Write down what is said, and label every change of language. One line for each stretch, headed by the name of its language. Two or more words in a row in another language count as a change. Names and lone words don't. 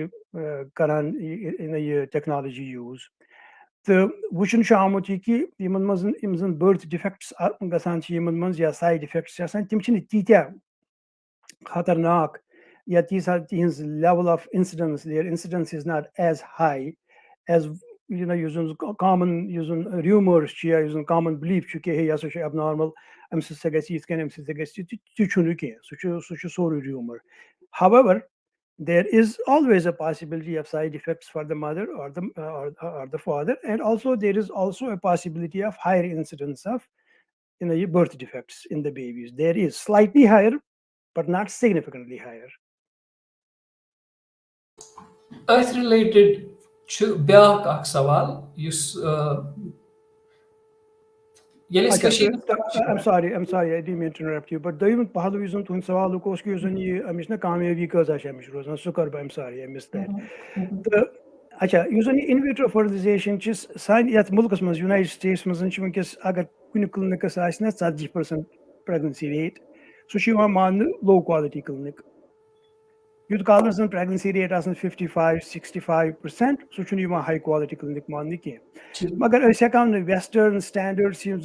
Kashmiri: کران یہِ
English: technology use
Kashmiri: تہٕ وٕچھُن چھُ آمُت یہِ کہِ یِمن منٛز یِم زَن
English: birth defects
Kashmiri: گژھان چھِ یِمن منٛز یا
English: side effects
Kashmiri: چھِ آسان تِم چھِنہٕ تیٖتیاہ خطرناک یا تیٖژاہ تِہنٛز
English: level of incidence is not as high as
Kashmiri: یُس زَن کامن یُس زَن ریوٗمٲرٕس چھِ یا یُس زَن کامن بِلیٖف چھُ کہِ ہے یہِ ہسا چھُ ایب نارمل اَمہِ سۭتۍ سا گژھِ یِتھ کٔنۍ اَمہِ سۭتۍ سا گژھِ تہِ چھُنہٕ کینٛہہ سُہ چھُ سورُے ریوٗمر
English: however there is always a possibility of side effects for the mother or the father and also there is also a possibility of higher incidence of birth defects in the babies there is slightly higher but not significantly higher
Kashmiri: أتھۍ رِلیٹِڈ چھُ بیٛاکھ اکھ سوال یُس ییٚلہِ أسۍ کٔشیٖرِ ہٕنٛز کتھ چھِ
English: I'm
Kashmiri: کران
English: sorry, I didn't mean to interrupt you, but
Kashmiri: دوٚیِم پہلوٗ یُس زَن تُہُنٛد سوالُک اوس کہِ یُس زَن یہِ أمِچ نہ کامیٲبی کۭژاہ چھِ أمِچ روزان سُہ کَرٕ بہٕ
English: I'm sorry, I missed that.
Kashmiri: تہٕ اچھا یُس زَن یہِ
English: in vitro fertilization
Kashmiri: چھِ سانہِ یَتھ مُلکَس منٛز یوٗنایٹِڈ سٹیٹس منٛز چھِ وٕنکیٚس اگر کُنہِ کِلنِکَس آسہِ نہ 40%
English: pregnancy rate
Kashmiri: سُہ چھُ یِوان ماننہٕ
English: low quality
Kashmiri: کِلنِک یوٗت کال نہٕ زَن
English: pregnancy rate
Kashmiri: آسان 55-65% سُہ چھُنہٕ یِوان
English: high quality clinic
Kashmiri: ماننہٕ کینٛہہ مگر أسۍ ہٮ۪کو نہٕ
English: western standards
Kashmiri: یِم